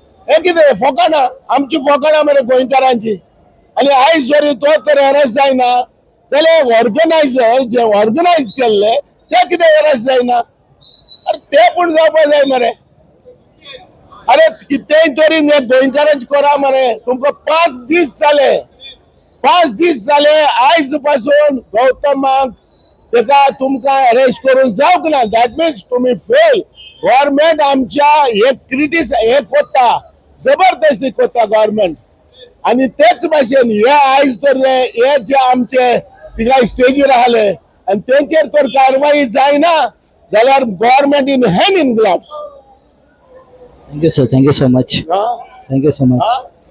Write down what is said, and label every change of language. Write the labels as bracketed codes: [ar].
[kok] हे कितें फकाणां, आमची फकाणां मरे गोंयकारांची। आणि आयज जरी तो तर अरेस्ट जायना जाल्यार ऑर्गनायझर जे ऑर्गनायज केल्ले ते कितें अरेस्ट जायना? अरे ते पूण जावपा जाय मरे। अरे कितेंय तरी गोंयकारांचे करा मरे। तुमकां 5 दीस जाले आयज पासून गौतमाक तेका तुमकां अरेस्ट करून जावंक ना, दॅट मिन्स तुम्ही फेल। गव्हर्नमेंट आमच्या हे कोत्ता, जबरदस्ती कोत्ता गव्हर्नमेंट। आणि तेच भाशेन हे आयज तर हे जे आमचे तिका स्टेजीर आसले आणि तेंचेर तर कारवाई जायना जाल्यार [en] Government in hand in gloves. Thank you sir, thank you so much, thank you so much.